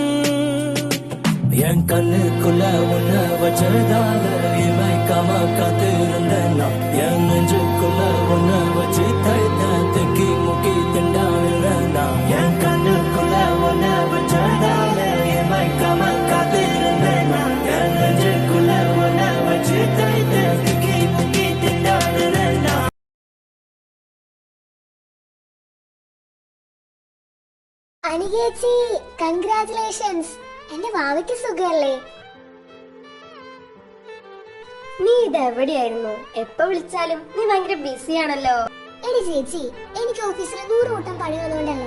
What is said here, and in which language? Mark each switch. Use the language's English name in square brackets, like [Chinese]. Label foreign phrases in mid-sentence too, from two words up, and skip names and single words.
[Tamil] என் கண்ணுக்குள்ள உன்ன வச்சதால இமைக்காம காத்திருந்த நான் என் நெஞ்சுக்குள்ள உன்ன வச்சு தைத்த தெக்கி முக்கி திண்டாடுற நான் என் கண்ணுக்குள்ள உன்ன வச்சதால இமைக்காம காத்திருந்த நான் என் நெஞ்சுக்குள்ள உன்ன வச்சு தைத்த தெக்கி முக்கி திண்டாடுற நான். [Malayalam] അനികേച്ചി, കൺഗ്രാറ്റുലേഷൻസ്. എന്റെ വാവയ്ക്ക് സുഖല്ലേ? നീ ഇതെവിടെയായിരുന്നു? എപ്പോ വിളിച്ചാലും നീ ഭയങ്കര ബിസി ആണല്ലോ. എടി ചേച്ചി, എനിക്ക് ഓഫീസിൽ 100 കൂട്ടം പണി വന്നുകൊണ്ടല്ലോ.